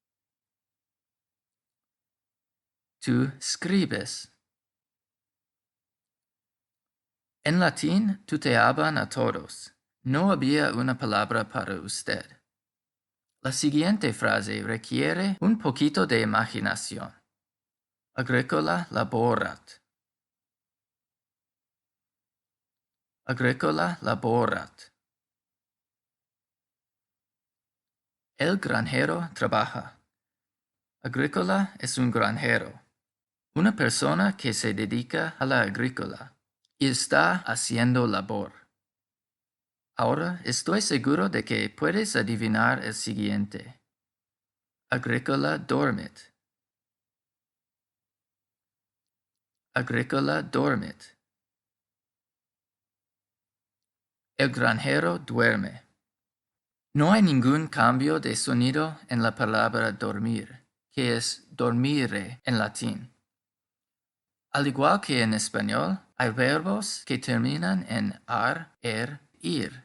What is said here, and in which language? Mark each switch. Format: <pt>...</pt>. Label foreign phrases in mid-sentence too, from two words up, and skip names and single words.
<es>Tú escribes. En latín, tuteaban a todos. No había una palabra para usted. La siguiente frase requiere un poquito de imaginación.</es> <la>Agricola laborat. Agricola laborat.</la> <es>El granjero trabaja. Agricola es un granjero, una persona que se dedica a la agrícola y está haciendo labor. Ahora estoy seguro de que puedes adivinar el siguiente.</es> <la>Agricola dormit. Agricola dormit.</la> <es>El granjero duerme. No hay ningún cambio de sonido en la palabra dormir, que es dormire en latín. Al igual que en español, hay verbos que terminan en ar, ir.</es>